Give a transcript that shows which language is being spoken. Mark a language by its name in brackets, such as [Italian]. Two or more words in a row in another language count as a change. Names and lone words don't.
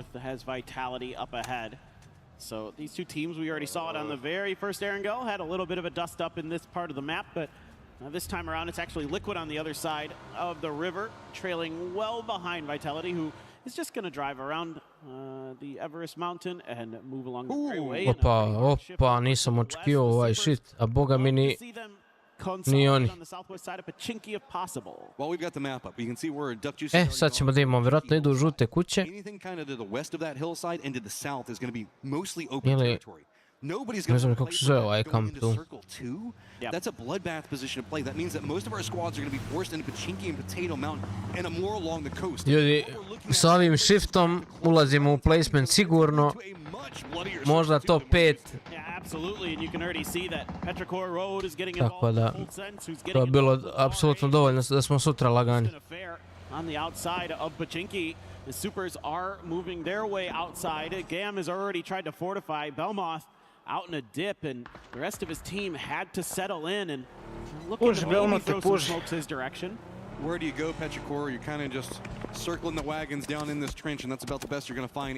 [English] It has Vitality up ahead. So these two teams, we already saw it on the very first Aaron Go, had a little bit of a dust up in this part of the map, but this time around it's actually Liquid on the other side of the river, trailing well behind Vitality, who is just going to drive around the Everest Mountain and move along the freeway. [Bosnian] Opa, nisam očekivao ovaj shit, a boga mi ni oni. Sad ćemo da imamo, vjerojatno idu u žute kuće. Ili, ne znam kako se zove ovaj kamp tu. [English] That's a bloodbath position to play. That means that most of our squads are going to be forced into Pachinki and Potato Mountain and more along the coast. [Bosnian] Ljudi, sa ovim shiftom ulazimo u placement sigurno. Možda top 5. Tako da, to je bilo apsolutno dovoljno da smo sutra lagani. [English] On the outside of Pachinki, the Supers are moving their way outside. Gam has already tried to fortify Belmoth out in a dip, and the rest of his team had to settle in and looking to maybe throw some smokes his direction. Where do you go, Petrichor? You're kind of just circling the wagons down in this trench, and that's about the best you're going to find.